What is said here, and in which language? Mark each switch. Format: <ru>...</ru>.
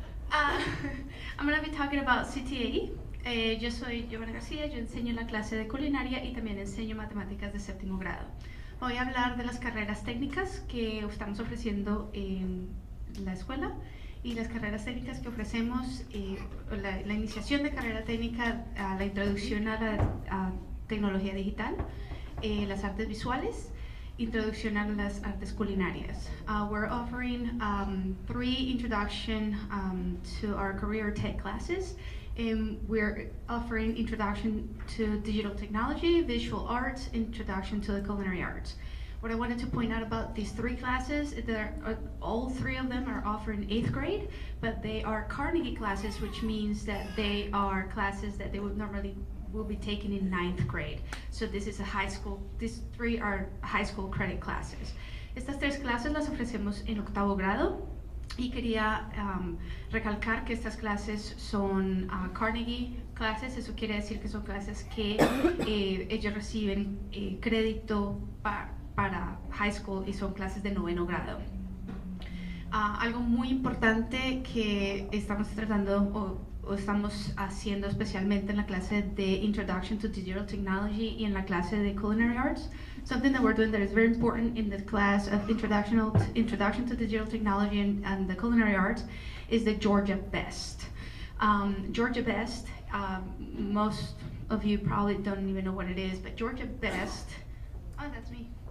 <en>I'm going to be talking about CTAE.</en> <es>Yo soy Giovanna García, yo enseño la clase de culinaria y también enseño matemáticas de 7º grado. Voy a hablar de las carreras técnicas que estamos ofreciendo en la escuela y las carreras técnicas que ofrecemos, la iniciación de carrera técnica, la introducción a la tecnología digital, las artes visuales, introducción a las artes culinarias.</es> <en>We're offering 3 introduction to our career tech classes. We're offering introduction to digital technology, visual arts, introduction to the culinary arts. What I wanted to point out about these 3 classes is that all 3 of them are offered in 8th grade, but they are Carnegie classes, which means that they are classes that they would normally will be taken in 9th grade. So this is a high school, these 3 are high school credit classes.</en> <es>Estas 3 clases las ofrecemos en 8º grado. Y quería recalcar que estas clases son Carnegie clases, eso quiere decir que son clases que ellos reciben crédito para high school y son clases de 9º grado. Algo muy importante que estamos tratando o estamos haciendo especialmente en la clase de Introduction to Digital Technology y en la clase de Culinary Arts.</es> <en>Something that we're doing that is very important in the class of Introduction to Digital Technology and the Culinary Arts is the Georgia Best. Georgia Best, most of you probably don't even know what it is, but Georgia Best, oh, that's me.</en>